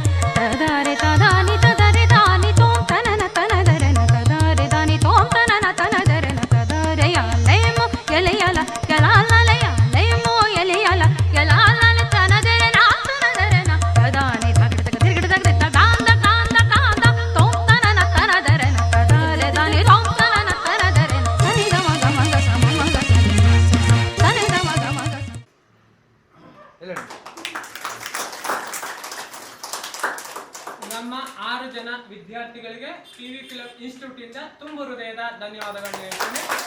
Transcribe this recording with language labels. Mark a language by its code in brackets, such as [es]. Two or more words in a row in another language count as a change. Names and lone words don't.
[kn] ತದರೆ ತದಾನಿ ತದರೆ ದಾನಿ ತೋಂತನ ತನದರ ನತದರೆ ದನಿ ತೋಂತನ ತನದರ ನತದರೆ ಯಲೆಮೋ ಯಲೆಯಲ ಯಲಾಲಯ ಯಲೆಮೋ ಯಲೆಯಲ ಯಲಾಲಲ ತನದರ ನಾತನದರ ನತದಾನಿ ತಗಡಗ ತಿರ್ಗಡಗ ತಗಾಂದ ಕಾಂದ ಕಾಂದ ತೋಂತನ ತನದರ ನತದರೆ ದನಿ ತೋಂತನ ತನದರ ದನಿ ಗಮ ಗಮ ಗಮ ಗಮ ದನಿ ಗಮ ಗಮ ಗಮ. ನಮ್ಮ 6 ಜನ ವಿದ್ಯಾರ್ಥಿಗಳಿಗೆ PV ಫಿಲಂ ಇನ್ಸ್ಟಿಟ್ಯೂಟ್ ಇಂದ ತುಂಬು ಹೃದಯದ ಧನ್ಯವಾದಗಳನ್ನು ಹೇಳ್ತೇನೆ.